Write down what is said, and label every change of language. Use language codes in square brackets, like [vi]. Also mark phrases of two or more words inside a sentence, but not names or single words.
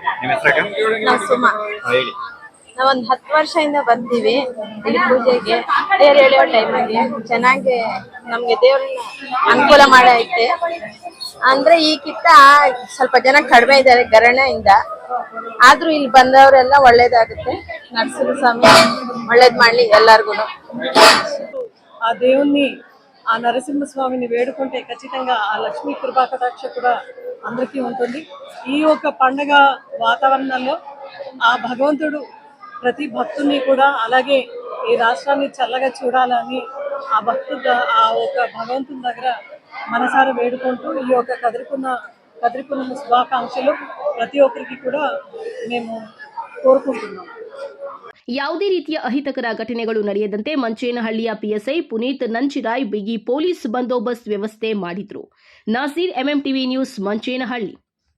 [kn] ನಾವೊಂದು 10 ವರ್ಷದಿಂದ ಬರ್ತೀವಿ ಇಲ್ಲಿ ಪೂಜೆಗೆ. ದೇವ್ರು ಎಳೆಯೋ ಟೈಮಾಗಿ ಚೆನ್ನಾಗಿ ನಮ್ಗೆ ದೇವ್ರನ್ನ ಅನುಕೂಲ ಮಾಡೈತೆ. ಅಂದ್ರೆ ಈಗಿಂತ ಸ್ವಲ್ಪ ಜನ ಕಡಿಮೆ ಇದ್ದಾರೆ ಗರಣೆಯಿಂದ. ಆದ್ರೂ ಇಲ್ಲಿ ಬಂದವರೆಲ್ಲ ಒಳ್ಳೇದಾಗುತ್ತೆ. ನರಸಿಂಹಸ್ವಾಮಿ ಒಳ್ಳೇದ್ ಮಾಡ್ಲಿ ಎಲ್ಲಾರ್ಗು. [te] ఆ దేవుణ్ణి ఆ నరసింహస్వామిని వేడుకుంటే ఖచ్చితంగా ఆ లక్ష్మీ కృపా కటాక్ష కూడా అందరికీ ఉంటుంది. ఈ యొక్క పండగ వాతావరణంలో ఆ భగవంతుడు ప్రతి భక్తుని కూడా అలాగే ఈ రాష్ట్రాన్ని చల్లగా చూడాలని ఆ ఒక భగవంతుని దగ్గర మనసారా వేడుకుంటూ ఈ యొక్క కదిరిపున్న శుభాకాంక్షలు ప్రతి ఒక్కరికి కూడా మేము కోరుకుంటున్నాం. [kn] ಯಾವುದೇ ರೀತಿಯ ಅಹಿತಕರ ಘಟನೆಗಳು ನಡೆಯದಂತೆ ಮಂಚೇನಹಳ್ಳಿಯ ಪಿಎಸ್ಐ ಪುನೀತ್ ನಂಚಿರಾಯ್ ಬಿಗಿ ಪೊಲೀಸ್ ಬಂದೋಬಸ್ತ್ ವ್ಯವಸ್ಥೆ ಮಾಡಿದ್ರು. ನಾಸೀರ್, ಎಂಎಂಟಿವಿ ನ್ಯೂಸ್, ಮಂಚೇನಹಳ್ಳಿ.